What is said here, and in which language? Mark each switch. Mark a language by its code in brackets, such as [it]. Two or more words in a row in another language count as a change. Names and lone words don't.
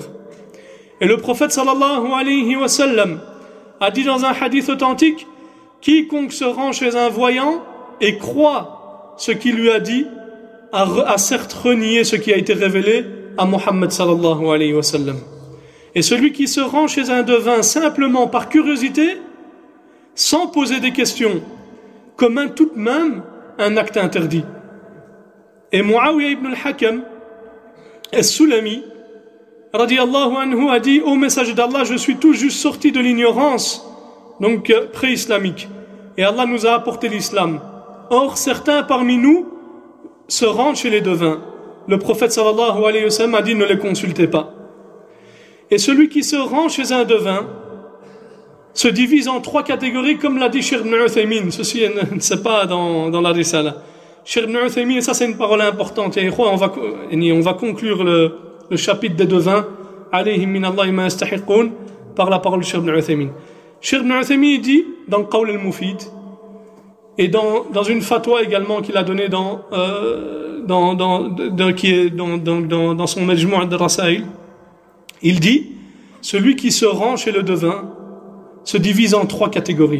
[fr] Et le prophète [ar] صلى الله عليه وسلم [fr] a dit dans un hadith authentique, quiconque se rend chez un voyant et croit ce qu'il lui a dit a certes renié ce qui a été révélé à Muhammad [ar] صلى الله عليه وسلم. [fr] Et celui qui se rend chez un devin simplement par curiosité, sans poser des questions, commet tout de même un acte interdit. Et Muawiyah ibn al-Hakam, As-Sulami, [ar] رضي الله عنه, [fr] a dit: ô message d'Allah, je suis tout juste sorti de l'ignorance, donc pré-islamique, et Allah nous a apporté l'islam. Or, certains parmi nous se rendent chez les devins. Le prophète [ar] صلى الله عليه وسلم [fr] a dit: ne les consultez pas. Et celui qui se rend chez un devin se divise en 3 catégories, comme l'a dit Cheikh Ibn Uthaymin. Ceci, c'est pas dans la Risala. Cheikh Ibn Uthaymin, et ça c'est une parole importante. Et on va conclure le chapitre des devins, [ar] عليهم من الله ما يستحقون, [fr] par la parole de Cheikh Ibn Uthaymin. Cheikh Ibn Uthaymin dit dans Qawl al-Mufid, et dans une fatwa également qu'il a donnée dans son Majmou' al-Rasail, il dit: celui qui se rend chez le devin se divise en 3 catégories.